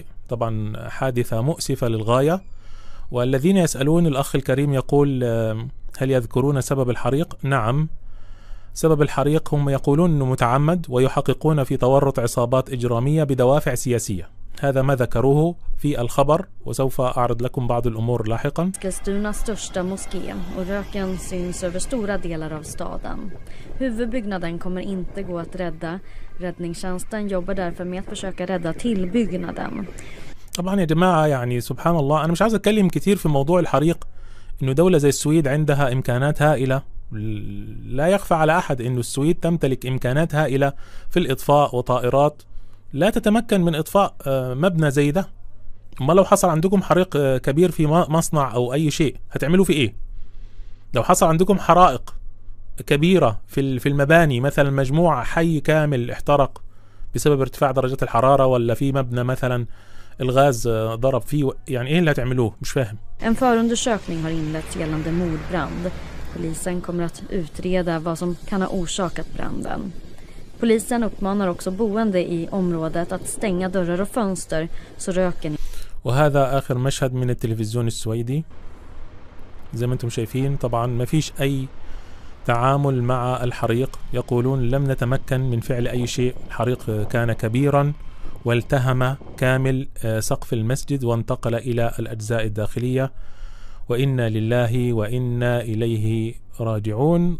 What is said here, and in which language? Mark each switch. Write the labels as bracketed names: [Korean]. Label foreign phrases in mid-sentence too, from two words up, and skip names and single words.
[Arabic] طبعا حادثة مؤسفة للغاية. والذين يسألون، الأخ الكريم يقول هل يذكرون سبب الحريق؟ نعم، سبب الحريق هم يقولون أنه متعمد، ويحققون في تورط عصابات إجرامية بدوافع سياسية. هذا ما ذكروه في الخبر، وسوف أعرض لكم بعض الأمور لاحقا. [Swedish] Eskilstunas största moské och röken syns över stora delar av staden. Huvudbyggnaden kommer inte gå att rädda. Räddningstjänsten jobbar därför med att försöka rädda tillbyggnaden. [Arabic] طبعا يا جماعة يعني سبحان الله، أنا مش عايز أتكلم كتير في موضوع الحريق، إنه دولة زي السويد عندها إمكانات هائلة. لا يخفى على أحد إنه السويد تمتلك إمكانات هائلة في الإطفاء وطائرات لا تتمكن من إطفاء مبنى زي ده. ما لو حصل عندكم حريق كبير في مصنع أو أي شيء هتعملوا في إيه؟ لو حصل عندكم حرائق كبيرة في المباني، مثلا مجموعة حي كامل احترق بسبب ارتفاع درجات الحرارة، ولا في مبنى مثلا الغاز ضرب فيه، يعني إيه اللي هتعملوه؟ مش فاهم. [Swedish] En förundersökning har inletts gällande mordbrand. Polisen kommer att utreda vad som kan ha orsakat branden. Polisen uppmanar också boende i området att stänga dörrar och fönster så röken. [Arabic] وهذا آخر مشهد من التلفزيون السويدي. زي ما انتم شايفين طبعا ما فيش أي تعامل مع الحريق، يقولون لم نتمكن من فعل أي شيء. الحريق كان كبيرا والتهم كامل سقف المسجد وانتقل إلى الأجزاء الداخلية، وإنا لله وإنا إليه راجعون.